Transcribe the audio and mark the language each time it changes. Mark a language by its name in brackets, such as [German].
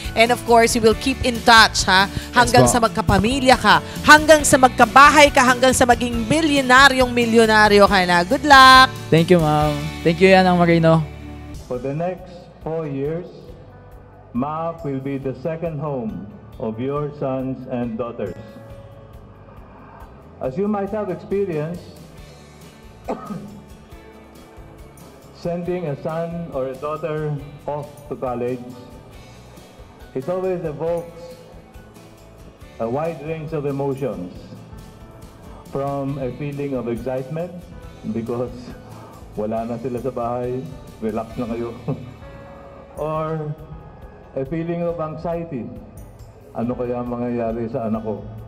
[English] And of course, we will keep in touch [Filipino] hanggang [English] Yes, [Filipino] sa magkapamilya ka, hanggang sa magkabahay ka, hanggang sa maging milyonaryo ka na. [English] Good luck! Thank you ma'am. Thank you Yanang Marino. For the next 4 years, MAAP will be the second home of your sons and daughters. As you might have experienced, sending a son or a daughter off to college, it always evokes a wide range of emotions, from a feeling of excitement because [Filipino] wala na sila sa bahay, relax na kayo, [English] or a feeling of anxiety, [Filipino] ano kaya mangyayari sa anak ko?